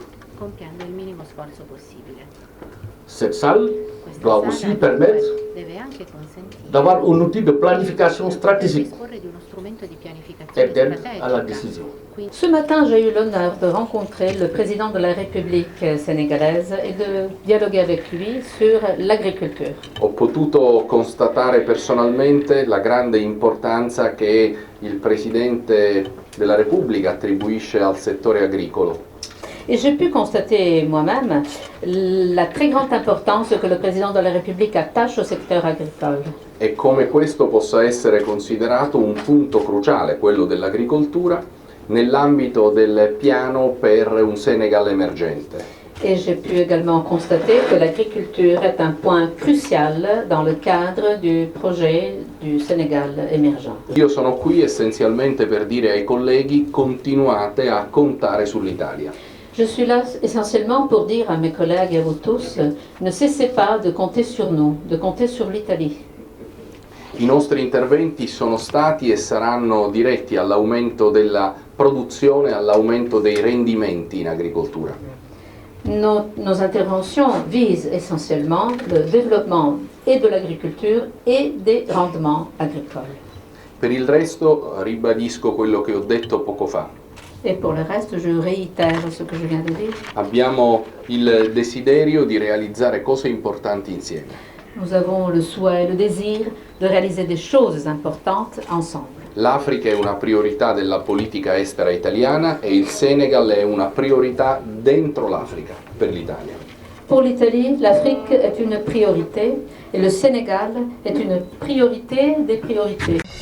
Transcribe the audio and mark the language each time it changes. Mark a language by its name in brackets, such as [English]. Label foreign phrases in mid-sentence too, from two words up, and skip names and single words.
[French] Cette salle doit aussi permettre d'avoir un outil de planification stratégique et d'aide à la décision. Ce matin, j'ai eu l'honneur de rencontrer le président de la République sénégalaise et de dialoguer avec lui sur l'agricoltura. [Italian] Ho potuto constatare personalmente la grande importanza che il Presidente della Repubblica attribuisce al settore agricolo. [French] Et j'ai pu constater moi-même la très grande importance que le président de la République attache au secteur agricole. [Italian] E come questo possa essere considerato un punto cruciale, quello dell'agricoltura, nell'ambito del piano per un Senegal emergente. [French] Et j'ai pu également constater que l'agriculture est un point crucial dans le cadre du projet du Sénégal émergent. [Italian] Io sono qui essenzialmente per dire ai colleghi: continuate a contare sull'Italia. [French] Je suis là essentiellement pour dire à mes collègues et à vous tous, ne cessez pas de compter sur nous, de compter sur l'Italie. [Italian] I nostri interventi sono stati e saranno diretti all'aumento della produzione, all'aumento dei rendimenti in agricoltura. [French] Nos interventions visent essentiellement le développement et de l'agriculture et des rendements agricoles. [Italian] Per il resto ribadisco quello che ho detto poco fa. [French] Et pour le reste, je réitère ce que je viens de dire. [Italian] Abbiamo il desiderio di realizzare cose importanti insieme. [French] Nous avons le souhait et le désir de réaliser des choses importantes ensemble. [Italian] L'Africa è una priorità della politica estera italiana e il Senegal è una priorità dentro l'Africa per l'Italia. [French] Pour l'Italie, l'Afrique est une priorité et le Sénégal est une priorité des priorités.